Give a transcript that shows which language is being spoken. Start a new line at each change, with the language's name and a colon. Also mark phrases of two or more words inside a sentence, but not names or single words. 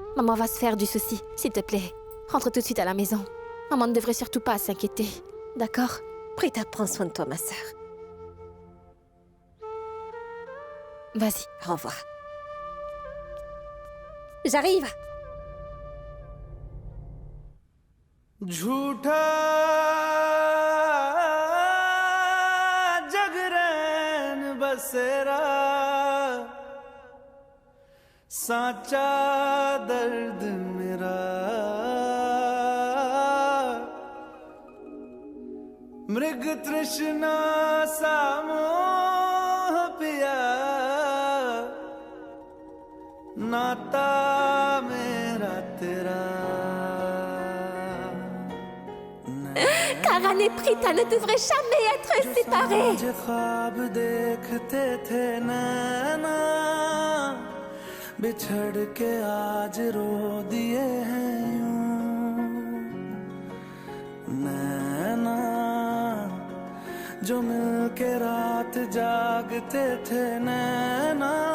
French: Maman va se faire du souci, s'il te plaît. Rentre tout de suite à la maison. Maman ne devrait surtout pas s'inquiéter. D'accord? Prita, prends soin de toi, ma sœur. Vas-y. Au revoir. J'arrive!
Hindi: झूठा जगरैन बसेरा साचा दर्द मेरा मृग तृष्णा सा मोह पिया नाता मेरा तेरा
French: Karan et Prita ne devraient jamais être séparés.
Hindi: जो ख्वाब देखते थे नैना बिछड़ के आज रो दिए हैं यूं नैना जो मिल के रात जागते थे नैना